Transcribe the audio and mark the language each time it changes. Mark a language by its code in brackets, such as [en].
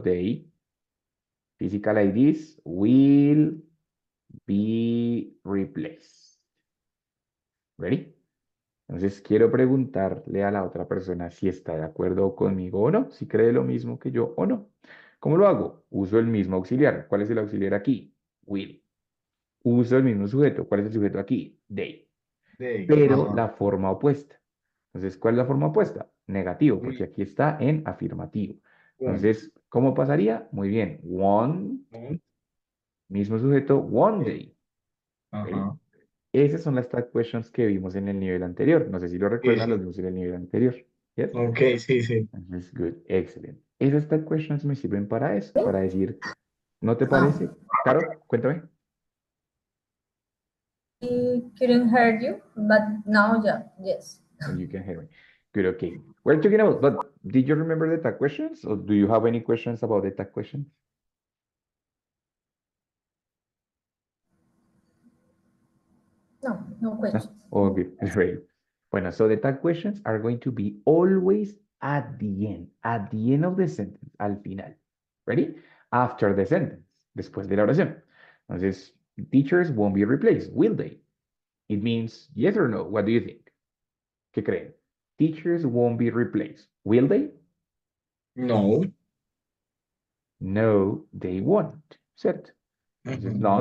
[en] They, physical IDs will be replaced. ¿Ready? [es] Entonces quiero preguntarle a la otra persona si está de acuerdo conmigo o no, si cree lo mismo que yo o no. ¿Cómo lo hago? Uso el mismo auxiliar. ¿Cuál es el auxiliar aquí? Will. Uso el mismo sujeto. ¿Cuál es el sujeto aquí? They. [en] They. [es] Pero la forma opuesta. Entonces, ¿cuál es la forma opuesta? Negativo, porque [en] Will. [es] aquí está en afirmativo. [en] Won't. [es] Entonces, ¿cómo pasaría? Muy bien. One, mismo sujeto, one day. ¿Ok? Esas son las tag questions que vimos en el nivel anterior. No sé si lo recuerdan, Sí. los vimos en el nivel anterior. [en] Yes? [es] Ok, sí, sí. [en] Entonces, good, excellent. [es] Esas tag questions me sirven para eso, para decir, ¿no te Ah, parece? Caro, cuéntame. [en] I couldn't hear you, but now, yeah, yes. You can hear me. Good, okay. We're talking about, but did you remember the tag questions? Or do you have any questions about the tag questions? No, no No? questions. All good, great. Bueno, so the tag questions are going to be always at the end of the sentence, [es] al final. [en] Ready? After the sentence, [es] después de la oración. [en] Entonces, teachers won't be replaced, will they? It means yes or no. What do you think? [es] ¿Qué creen? [en] Teachers won't be replaced, will they? No. No, they won't, [es] ¿cierto? Entonces, no,